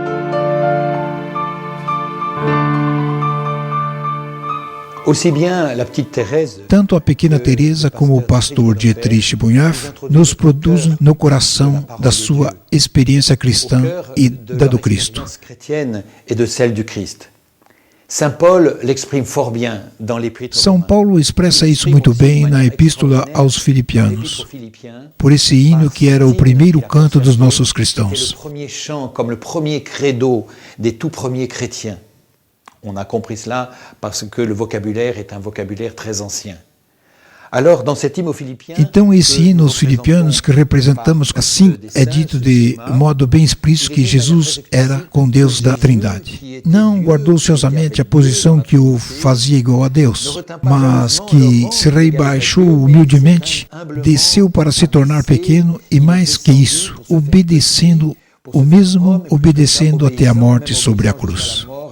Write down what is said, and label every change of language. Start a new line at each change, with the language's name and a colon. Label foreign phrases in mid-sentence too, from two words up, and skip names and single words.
Portuguese: Tanto a pequena Teresa como o pastor Dietrich Bonhoeffer nos produzem no coração da sua experiência cristã e da do Cristo. São Paulo expressa isso muito bem na Epístola aos Filipianos, por esse hino que era o primeiro canto dos nossos cristãos.
French: On a compris cela parce que le vocabulaire est un vocabulaire très ancien.
Portuguese: Então, esse hino aos filipianos que representamos, assim é dito de modo bem explícito que Jesus era com Deus da Trindade. Não guardou ociosamente a posição que o fazia igual a Deus, mas que se rebaixou humildemente, desceu para se tornar pequeno e, mais que isso, obedecendo até a morte sobre a cruz.